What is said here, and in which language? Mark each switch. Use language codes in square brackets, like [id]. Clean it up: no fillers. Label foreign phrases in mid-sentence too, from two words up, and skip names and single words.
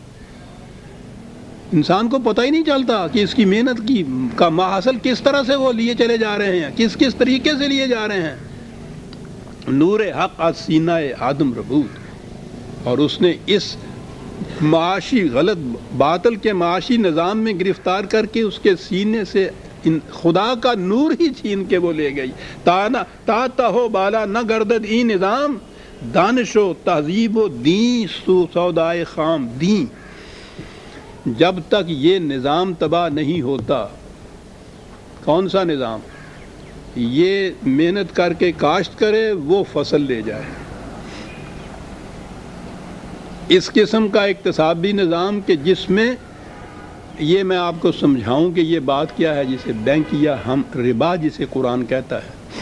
[ur] انسان کو پتہ ہی نہیں چلتا کہ اس کی محنت کی کا ماحصل کس طرح سے وہ لیے چلے جا رہے ہیں، کس کس طریقے سے لیے جا رہے ہیں۔ [fa] نور حق از سینہ آدم ربود، [ur] اور اس نے اس معاشی غلط باطل کے معاشی نظام میں گرفتار کر کے اس کے سینے سے خدا کا نور ہی چھین کے وہ لے گئی۔ [fa] تا تہو بالا نہ گردد ای نظام، دانش و تہذیب و دین سودائے خام دین۔ [ur] جب تک یہ نظام تباہ نہیں ہوتا، کون سا نظام؟ یہ محنت کر کے کاشت کرے وہ فصل لے جائے، اس قسم کا اقتصادی نظام کہ جس میں یہ میں آپ کو سمجھاؤں کہ یہ بات کیا ہے جسے بینک یا ہم ربا جسے قرآن کہتا ہے۔